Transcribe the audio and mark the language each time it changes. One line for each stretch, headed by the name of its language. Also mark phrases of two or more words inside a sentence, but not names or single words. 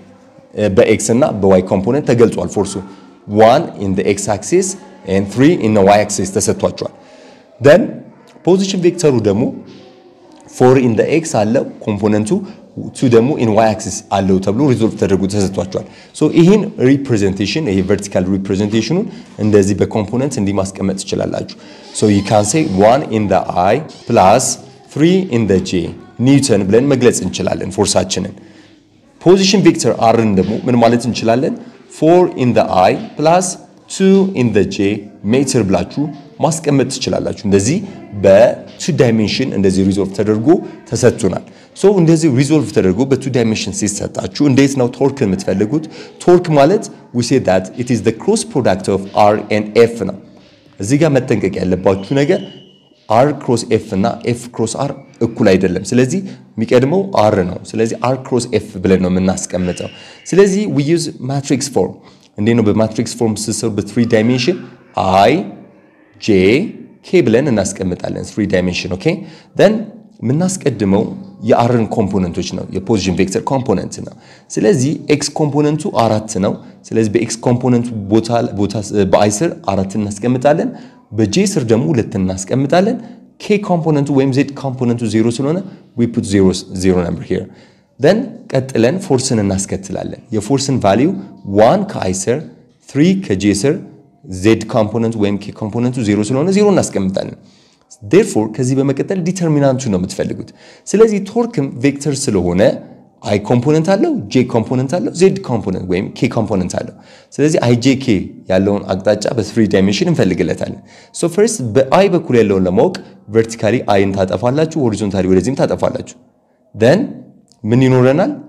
Amharic: በx እና በy ኮምፖነንት ተገልጿል ፎርሱ 1
English: in the x axis and 3 in the y axis
Amharic: ተሰጥቷል then
English: position vectorሩ
Amharic: ደግሞ
English: 4 in the x
Amharic: አለው ኮምፖነንቱ 2 ደግሞ
English: in y axis
Amharic: አለው ተብሎ ሪዞልቭ ተደርጎ ተሰጥቷል so ይሄን ሪፕሬዘንቴሽን ይሄ
English: vertical representationኑን
Amharic: እንደዚህ በኮምፖነንት እንዲማስቀመጥ ይችላልላችሁ
English: so you can say 1 in the i plus 3 in the j
Amharic: ኒውተን ብለን መግለጽ እንችላለን ፎርሳችንን
English: position vector r
Amharic: ደግሞ ምን ማለት እንችላለን
English: 4 in the i plus 2 in the j
Amharic: ሜትር ብላችሁ ማስቀመጥ ትችላላችሁ እንደዚህ በ2 ዳይሜንሽን እንደዚህ ሪዞልቭ ተደርጎ ተሰጥቷል so እንደዚህ ሪዞልቭ ተደርጎ በ2 ዳይሜንሽን ሲሰጣችሁ እንዴት ነው ቶርክን የምትፈልጉት ቶርክ ማለት
English: we say that it is the cross product of r and f
Amharic: ነው እዚህ ጋር መጠንቀቅ ያለባችሁ ነገር
English: r cross f
Amharic: እና
English: f cross r
Amharic: እኩል አይደለም ስለዚህ የሚቀድመው r ነው ስለዚህ
English: r cross f
Amharic: ብለን ነው የምናስቀምጠው ስለዚህ
English: we use matrix form
Amharic: እንዴት ነው
English: በmatrix form
Amharic: ሲሰሩ በ3 ዳይሜንሽን i j k ብለን እናስቀምጣለን 3 ዳይሜንሽን
English: okay then
Amharic: ምናስቀድመው የአርን ኮምፖነንቶች ነው የፖዚሽን ቬክተር ኮምፖነንት ነው ስለዚህ x ኮምፖነንቱ 4 ነው ስለዚህ በx ኮምፖነንቱ ቦታ በi ስር 4 እናስቀምጣለን በj ስር ደግሞ 2 እናስቀምጣለን k ኮምፖነንቱ ወይም z ኮምፖነንቱ 0 ስለሆነ
English: we put 0 number here
Amharic: then ቀጥለን ፎርስን እናስከትላለን የፎርስን ቫልዩ 1 ከi ስር 3 ከj ስር z ኮምፖነንቱ ወይም k ኮምፖነንቱ 0 ስለሆነ 0 እናስቀምጣለን therefore ከዚህ በመቀጠል ዲተርሚናንቱ ነው የምትፈልጉት ስለዚህ ቶርክም ቬክተር ስለሆነ i ኮምፖነንት አለው j ኮምፖነንት አለው z ኮምፖነንት ወይም k ኮምፖነንት አለው ስለዚህ ijk ያለውን አቅጣጫ በ3 ዳይሜንሽን እንፈልግለታለን
English: so first
Amharic: በi በኩል ያለውን ለማወቅ vertically i ን ታጠፋላችሁ horizontal ወደዚህም ታጠፋላችሁ then ምን ይኖረናል